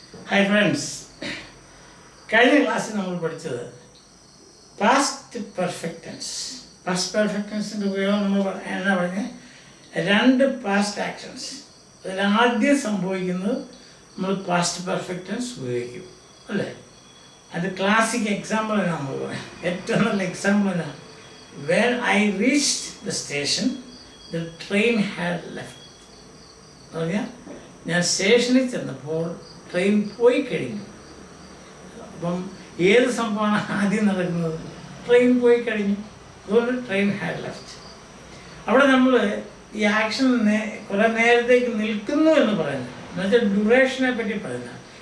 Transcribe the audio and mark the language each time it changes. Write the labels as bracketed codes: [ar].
[en] Hi friends, [ml] കഴിഞ്ഞ ക്ലാസ്സിൽ നമ്മൾ പഠിച്ചത് past perfect tense. Past perfect ടെൻസിൻ്റെ ഉപയോഗം നമ്മൾ എന്നാ പറഞ്ഞത്, രണ്ട് പാസ്റ്റ് ആക്ഷൻസ്. അതിലാദ്യം സംഭവിക്കുന്നത് നമ്മൾ പാസ്റ്റ് പെർഫെക്റ്റ് ടെൻസ് ഉപയോഗിക്കും, അല്ലേ? അത് ക്ലാസിക് എക്സാമ്പിൾ എന്നാണ് നമ്മൾ പറയാം. ഏറ്റവും നല്ല എക്സാമ്പിൾ എന്നാണ്, [en] when I reached the station the train had left. [ml] പറഞ്ഞാൽ ഞാൻ സ്റ്റേഷനിൽ ചെന്നപ്പോൾ ട്രെയിൻ പോയി കഴിഞ്ഞു. അപ്പം ഏത് സംഭവമാണ് ആദ്യം നടക്കുന്നത്? ട്രെയിൻ പോയി കഴിഞ്ഞു. അതുകൊണ്ട് ട്രെയിൻ ഹാഡ് ലെഫ്റ്റ്. അവിടെ നമ്മൾ ഈ ആക്ഷനെ കുറേ നേരത്തേക്ക് നിൽക്കുന്നു എന്ന് പറയുന്നത്, എന്നുവെച്ചാൽ ഡ്യൂറേഷനെ പറ്റി പറയുന്നത്.